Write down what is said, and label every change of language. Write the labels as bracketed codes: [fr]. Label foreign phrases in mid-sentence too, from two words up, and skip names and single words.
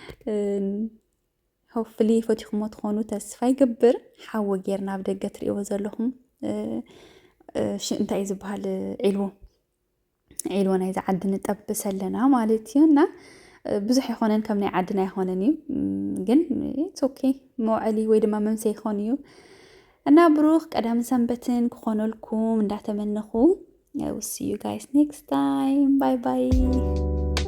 [ti] ሆፕፉሊ ፈቲኹሞ ትኾኑ ተስፋ ይግብር ሓዊ ጌርና ኣብ ደገ ትሪእዎ ዘለኹም እንታይ ዝበሃል ዒልዎ ናይ ዝዓዲ ንጠብስ ኣለና ማለት እዩ እና ብዙሕ ይኾነን ከም ናይ ዓድና ይኾነን እዩ ግን [en] it's okay [ti] መውዐሊ ወይ ድማ መምሰይ ይኾን እዩ እና ብሩኽ ቀዳምን ሰንበትን ክኾነልኩም እንዳተመነኹ [en] I will see you guys next time. Bye bye.